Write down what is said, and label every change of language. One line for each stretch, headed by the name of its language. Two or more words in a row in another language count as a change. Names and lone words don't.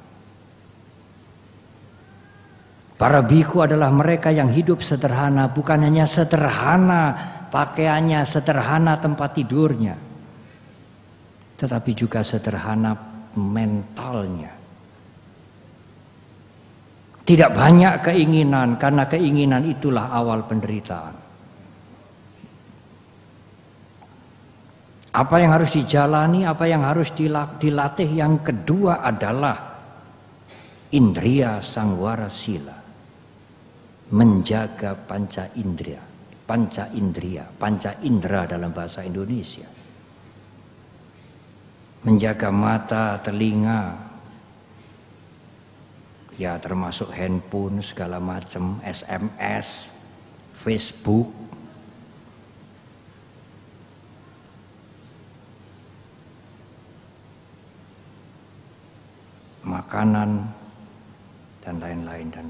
Indonesian: Para biku adalah mereka yang hidup sederhana, bukan hanya sederhana pakaiannya, sederhana tempat tidurnya, tetapi juga sederhana mentalnya. Tidak banyak keinginan, karena keinginan itulah awal penderitaan. Apa yang harus dijalani, apa yang harus dilatih, yang kedua adalah
Pali: indriya sangwara sila.
Indonesian: Menjaga panca indera dalam bahasa Indonesia. Menjaga mata, telinga, ya termasuk handphone segala macam, SMS, Facebook, makanan, dan lain-lain.